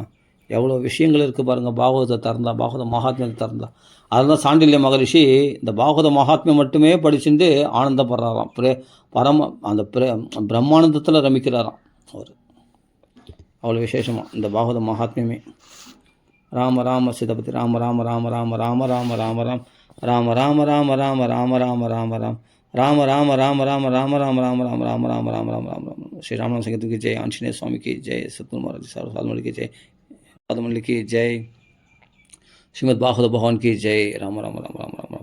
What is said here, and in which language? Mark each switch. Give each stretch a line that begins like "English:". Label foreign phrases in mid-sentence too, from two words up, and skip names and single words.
Tamil: எவ்வளோ விஷயங்கள் இருக்குது பாருங்கள். பாகவதத்தை திறந்தா, பாகவத மகாத்மியத்தை திறந்தா. அதெல்லாம் சாண்டில்ய மகரிஷி இந்த பாகவத மகாத்மியம் மட்டுமே படிச்சுட்டு ஆனந்தப்படுறாராம். அந்த பிரம்மானந்தத்தில் ரமிக்கிறாராம் அவர். அவ்வளோ விசேஷமாக இந்த பாகவத மகாத்மியமே. ராம ராம சீதாபதி ராம ராம ராம ராம ராம ராம ராம ராம் ராம ராம ராம ராம ராம ராம ராம ராம் ராம ராம ராம ராம ராம ராம ராம ராம ராம ராம ராம ராம ராம ராம. ஸ்ரீ ராமநாத சங்கத்துக்கு ஜெய், ஆஞ்சநேய சுவாமிக்கு ஜெய், சத்குரு சாதுமலிக்கு ஜெய், பாதமல்லிக்கு ஜெய், ஸ்ரீமத் பாகவத பகவான்
Hindi: की जय.
Tamil: राम राम राम राम.